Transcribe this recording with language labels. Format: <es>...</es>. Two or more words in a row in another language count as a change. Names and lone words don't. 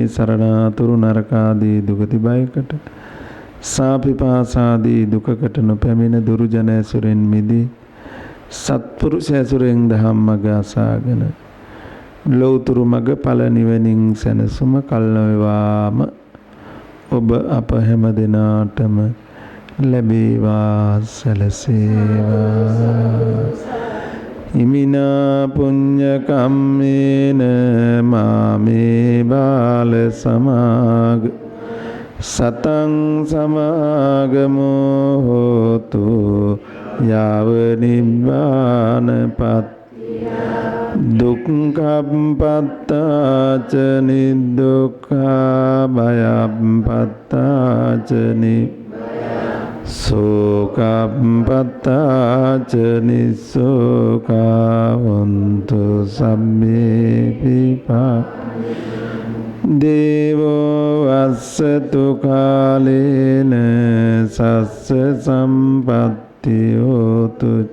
<si>සරණාතුරු නරකාදී දුගති බයකට සාපිපාසාදී දුකකට නොපැමිණ දුරුජන ඇසුරෙන් මිදී සත්පුරුෂ ඇසුරෙන් දහම් මඟ අසාගෙන ලෞතුරු මඟ ඵල නිවනින් සැනසුම කල්නොවේවාම ඔබ අප හැම දෙනාටම ලැබේවා සැලසේවා</si> <pi>ඉමිනා පුඤ්ඤ කම්මේන මාමේ බාල සමාග සතං සමාගමෝ හෝතු යාව නිබ්බානපත් දුක්ඛප්පත්තාච නිදුක්ඛා භයප්පත්තාච සෝකප්පත්තාච නිසෝකා හොන්තු සම්මේ පිපා දේවෝ වස්සතු කාලේන සස්ස සම්පත්ති හෝතු</pi>